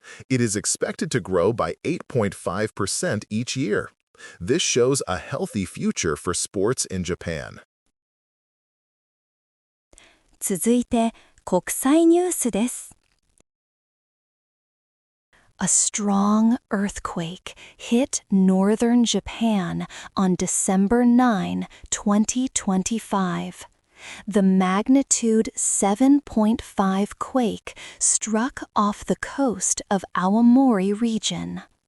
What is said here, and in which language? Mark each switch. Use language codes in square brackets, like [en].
[en] It is expected to grow by 8.5% each year. This shows a healthy future for sports in Japan. [ja] 続いて国際ニュースです。 [en] A strong earthquake hit northern Japan on December 9, 2025. The magnitude 7.5 quake struck off the coast of Aomori region.